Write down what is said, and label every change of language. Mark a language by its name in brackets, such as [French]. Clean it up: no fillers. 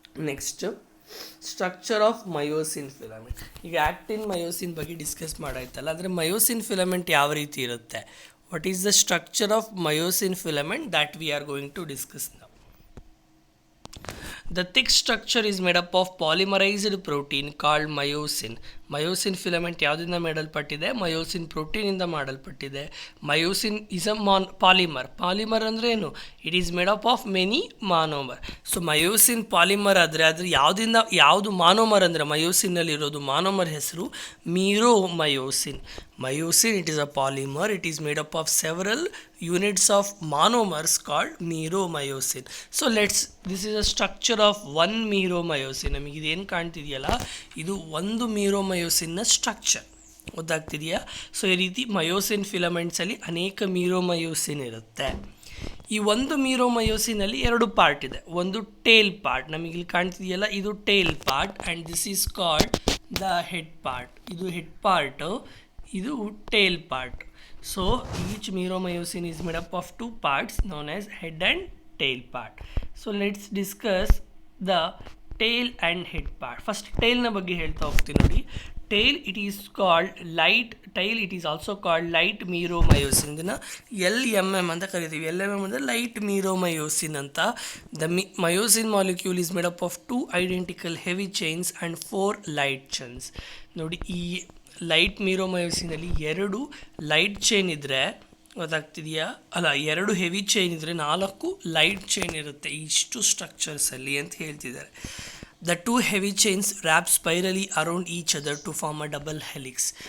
[English] Next, structure of myosin filament. [Kannada] ಈಗ ಆ್ಯಕ್ಟಿನ್ myosin ಬಗ್ಗೆ discuss ಮಾಡಾಯ್ತಲ್ಲ, ಅಂದರೆ ಮಯೋಸಿನ್ ಫಿಲಮೆಂಟ್ ಯಾವ ರೀತಿ ಇರುತ್ತೆ? [English] What is the structure of myosin filament that we are going to discuss now. The thick structure is made up of polymerized protein called myosin. [Kannada] Myosin filament ಯಾವುದರಿಂದ ಮಾಡಲ್ಪಟ್ಟಿದೆ? Myosin ಪ್ರೋಟೀನಿಂದ ಮಾಡಲ್ಪಟ್ಟಿದೆ. [English] myosin is a polymer [Kannada] ಅಂದರೆ ಏನು? [English] It is made up of many monomer. [Kannada] So myosin polymer ಆದರೆ ಅದ್ರ ಯಾವುದು monomer ಅಂದರೆ ಮಯೋಸಿನ್ನಲ್ಲಿ ಇರೋದು ಮಾನೋಮರ್ ಹೆಸರು ಮೀರೋಮಯೋಸಿನ್. [English] Myosin, it is a polymer. It is made up of several units of monomers called meromyosin. So this is a structure of one meromyosin. [Kannada] ನಮಗೆ ಇದೇನು ಕಾಣ್ತಿದೆಯಲ್ಲ, ಇದು ಒಂದು ಮೀರೋಮಯೋಸಿನ್ನ ಸ್ಟ್ರಕ್ಚರ್. ಗೊತ್ತಾಗ್ತಿದೆಯಾ? ಸೊ ಈ ರೀತಿ ಮಯೋಸಿನ್ ಫಿಲಮೆಂಟ್ಸಲ್ಲಿ ಅನೇಕ ಮೀರೋಮಯೋಸಿನ್ ಇರುತ್ತೆ. ಈ ಒಂದು ಮೀರೋಮಯೋಸಿನಲ್ಲಿ ಎರಡು ಪಾರ್ಟ್ ಇದೆ. ಒಂದು ಟೇಲ್ ಪಾರ್ಟ್, ನಮಗೆ ಇಲ್ಲಿ ಕಾಣ್ತಿದೆಯಲ್ಲ, ಇದು tail part [English] And this is called the head part. [Kannada] ಇದು ಹೆಡ್ ಪಾರ್ಟು, ಇದು tail part. [English] So each meromyosin is made up of two parts known as head and tail part. So let's discuss the tail and head part. [Kannada] First tail na ಬಗ್ಗೆ ಹೇಳ್ತಾ ಹೋಗ್ತೀನಿ ನೋಡಿ. [English] Tail, it is called light tail. It is also called light meromyosin. [Kannada] ಇದನ್ನ LMM ಅಂತ ಕರಿತೀವಿ. LMM ಅಂದರೆ light meromyosin ಅಂತ. [English] The myosin molecule is made up of two identical heavy chains and four light chains. [Kannada] ನೋಡಿ, ಈ light ಮೀರೋಮಯೋಸಿನಲ್ಲಿ ಎರಡು light chain ಇದ್ದರೆ, ಗೊತ್ತಾಗ್ತಿದೆಯಾ? ಎರಡು ಹೆವಿ ಚೈನ್ ಇದ್ದರೆ 4 ಲೈಟ್ ಚೈನ್ ಇರುತ್ತೆ ಇಷ್ಟು ಸ್ಟ್ರಕ್ಚರ್ಸಲ್ಲಿ ಅಂತ ಹೇಳ್ತಿದ್ದಾರೆ. [English] The two heavy chains wrap spirally around each other to form a double helix.